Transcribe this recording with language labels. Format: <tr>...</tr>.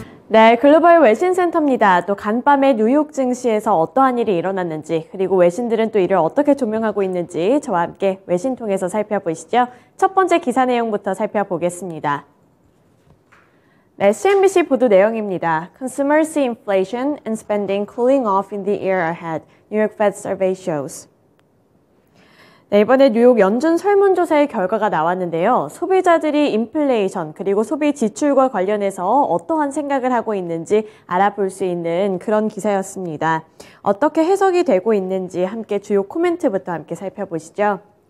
<ko>네, 글로벌 외신센터입니다. 또 간밤에 뉴욕 증시에서 어떠한 일이 일어났는지, 그리고 외신들은 또 이를 어떻게 조명하고 있는지 저와 함께 외신 통해서 살펴보시죠. 첫 번째 기사 내용부터 살펴보겠습니다. 네, CNBC 보도 내용입니다.</ko> <en>Consumer see inflation and spending cooling off in the year ahead, New York Fed survey shows.</en> <ko>네, 이번에 뉴욕 연준 설문조사의 결과가 나왔는데요. 소비자들이 인플레이션 그리고 소비 지출과 관련해서 어떠한 생각을 하고 있는지 알아볼 수 있는 그런 기사였습니다. 어떻게 해석이 되고 있는지 함께 주요 코멘트부터 함께 살펴보시죠.</ko>